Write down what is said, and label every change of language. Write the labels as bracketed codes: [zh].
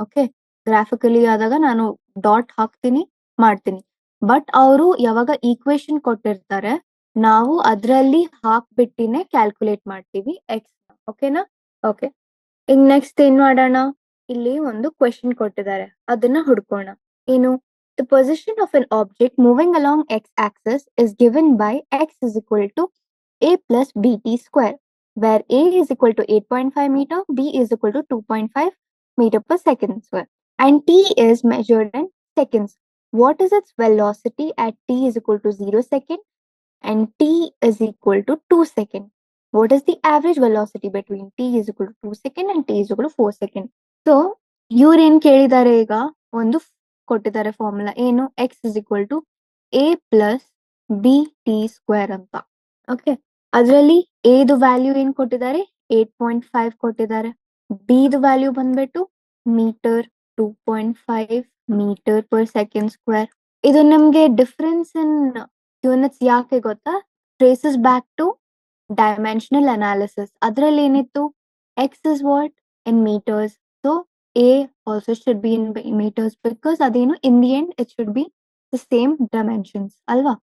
[kn] Okay, graphically ಆದಾಗ ನಾನು dot ಹಾಕ್ತೀನಿ ಮಾಡ್ತೀನಿ. ಬಟ್ ಅವರು ಯಾವಾಗ ಈಕ್ವೇಶನ್ ಕೊಟ್ಟಿರ್ತಾರೆ ನಾವು ಅದ್ರಲ್ಲಿ ಹಾಕ್ಬಿಟ್ಟಿನೇ ಕ್ಯಾಲ್ಕುಲೇಟ್ ಮಾಡ್ತೀವಿ ಎಕ್ಸ್. ಓಕೆನಾ? ಓಕೆ, ಈಗ ನೆಕ್ಸ್ಟ್ ಏನ್ ಮಾಡೋಣ? ಇಲ್ಲಿ ಒಂದು ಕ್ವೆಶನ್ ಕೊಟ್ಟಿದ್ದಾರೆ, ಅದನ್ನ ಹುಡ್ಕೋಣ. ಏನು? [en] The position of an object moving along x-axis is given by x is equal to a plus bt square, where a is equal to 8.5 meter, b is equal to 2.5 meter per second square, and t is measured in seconds. What is its velocity at t is equal to 0 second and t is equal to 2 second? What is the average velocity between t is equal to 2 second and t is equal to 4 second? [kn] So ಇವ್ರೇನ್ ಕೇಳಿದ್ದಾರೆ, ಈಗ ಒಂದು ಕೊಟ್ಟಿದ್ದಾರೆ formula. ಏನು? [en] x is equal to a plus b t square [kn] ಅಂತ. Okay, ಅದರಲ್ಲಿ ಎದು value ಏನ್ ಕೊಟ್ಟಿದ್ದಾರೆ? 8.5 ಕೊಟ್ಟಿದ್ದಾರೆ. ಬಿದು ವ್ಯಾಲ್ಯೂ ಬಂದ್ಬಿಟ್ಟು metre, 2.5 metre per second square. ಇದು ನಮ್ಗೆ [en] difference in units [kn] ಯಾಕೆ ಗೊತ್ತಾ? [en] Traces back to dimensional analysis. [kn] ಅದ್ರಲ್ಲಿ ಏನಿತ್ತು? [en] x is what in meters, so a also should be in meters because [kn] adeno [en] in the end it should be the same dimensions [kn] alva.